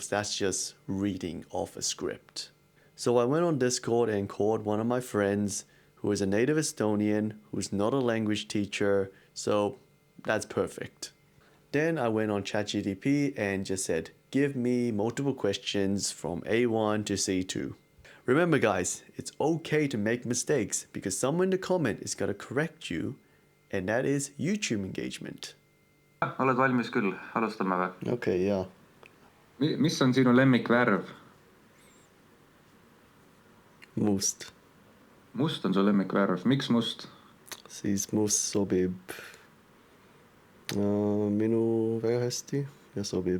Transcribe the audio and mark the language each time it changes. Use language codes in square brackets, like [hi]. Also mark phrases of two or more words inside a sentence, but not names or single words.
[en] That's just reading off a script. So I went on Discord and called one of my friends who is a native Estonian, who's not a language teacher, so that's perfect. Then I went on ChatGPT and just said, give me multiple questions from A1 to C2. Remember guys, it's okay to make mistakes because someone in the comment is going to correct you, and that is YouTube engagement. [et] Oled valmis küll, alustame või? Okay, jaa. Mis on sinu lemmikvärv? Must. Must on su lemmikvärv. Miks must? Siis must sobib minu väga hästi ja sobib.